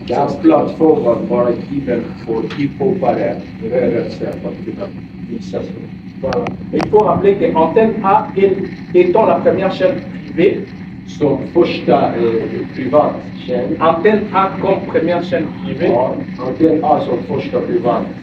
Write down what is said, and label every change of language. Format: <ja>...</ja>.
<sv>Hans plattform var bara given för hiphopare, rörelser, för att kunna visa sig.</sv> <fr>voilà. Et il faut rappeler que Antenne A étant la première chaîne privée,</fr> <sv>Som första privat tjänst,</sv> <fr>Antenne A comme première chaîne privée,</fr> <sv>Antenne A som första privat.</sv>